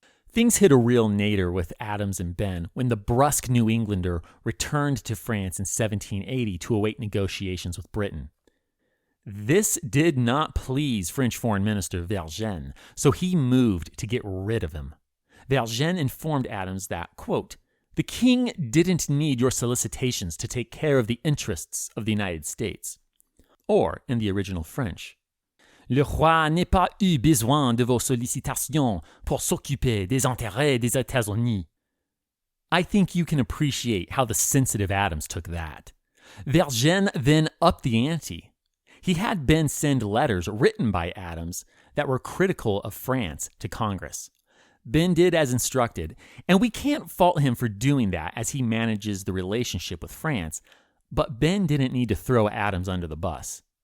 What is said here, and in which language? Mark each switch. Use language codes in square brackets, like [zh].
[en] Things hit a real nadir with Adams and Ben when the brusque New Englander returned to France in 1780 to await negotiations with Britain. This did not please French Foreign Minister Vergennes, so he moved to get rid of him. Vergennes informed Adams that, quote, "The king didn't need your solicitations to take care of the interests of the United States." Or, in the original French, [fr] "Le roi n'a pas eu besoin de vos sollicitations pour s'occuper des intérêts des États-Unis." [en] I think you can appreciate how the sensitive Adams took that. Vergennes then upped the ante. He had Ben send letters written by Adams that were critical of France to Congress. Ben did as instructed, and we can't fault him for doing that as he manages the relationship with France, but Ben didn't need to throw Adams under the bus.